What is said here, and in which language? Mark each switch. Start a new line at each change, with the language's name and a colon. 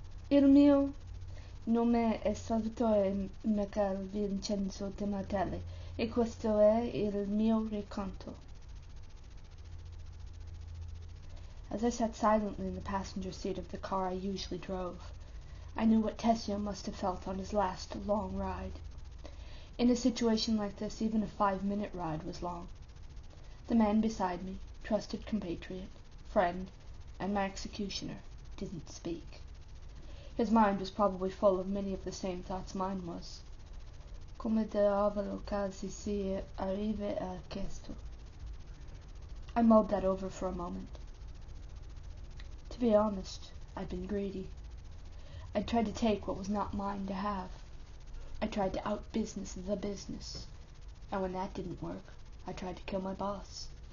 Italian: Il mio nome è Salvatore Miguel Vincenzo de Martelli e questo è il mio racconto.
English: As I sat silently in the passenger seat of the car I usually drove, I knew what Tessio must have felt on his last long ride. In a situation like this, even a 5-minute ride was long. The man beside me, trusted compatriot, friend, and my executioner, didn't speak. His mind was probably full of many of the same thoughts mine was.
Italian: Come diavolo casi si arriva a questo?
English: I mulled that over for a moment. To be honest, I'd been greedy. I'd tried to take what was not mine to have. I tried to out-business the business, and when that didn't work, I tried to kill my boss.